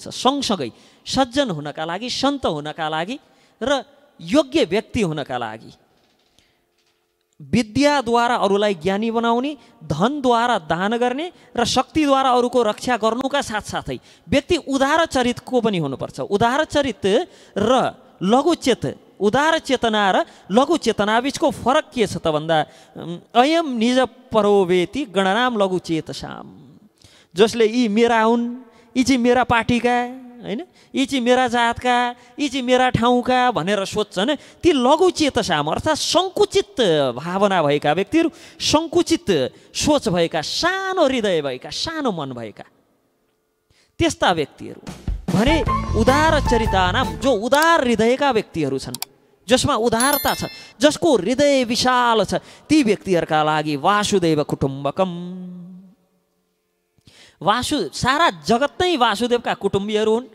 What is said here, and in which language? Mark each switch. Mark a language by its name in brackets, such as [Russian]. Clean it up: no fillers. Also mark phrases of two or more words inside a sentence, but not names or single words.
[Nepali] सँगसँगै सज्जन हुनका लागि, सन्त हुनका लागि र योग्य व्यक्ति हुनका लागि विद्याद्वारा अरूलाई ज्ञानी बनाउने, धनद्वारा दान गर्ने र शक्तिद्वारा अरूको रक्षा गर्नुका साथसाथै व्यक्ति उदार चरितको पनि हुनुपर्छ। उदार चरित र लघुचेत, उदार चेतना र लघु चेतना बीचको फरक के छ त भन्दा [Sanskrit] अयम निज परोवेति गणनाम लघु चेतसाम, [Nepali] जसले यी मेरा हुन्, यी चाहिँ मेरा पार्टीका होइन, यी चाहिँ मेरा जातका, यी चाहिँ मेरा ठाउँका भनेर सोध्छन्, ती [Sanskrit] लघु चेतसाम [Nepali] अर्थात् सङ्कुचित भावना भएका व्यक्तिहरू, सङ्कुचित सोच भएका, सानो हृदय भएका, सानो मन भएका त्यस्ता व्यक्तिहरू भने [Sanskrit] उदार चरितानाम, [Nepali] जो उदार हृदयका व्यक्तिहरू छन्, जसमा उदारता छ, जसको हृदय विशाल छ, ती व्यक्तिहरूका लागि [Sanskrit] वासुदेव कुटुम्बकम, [Nepali] सारा जगत नै वासुदेवका कुटुम्बीहरू हुन्।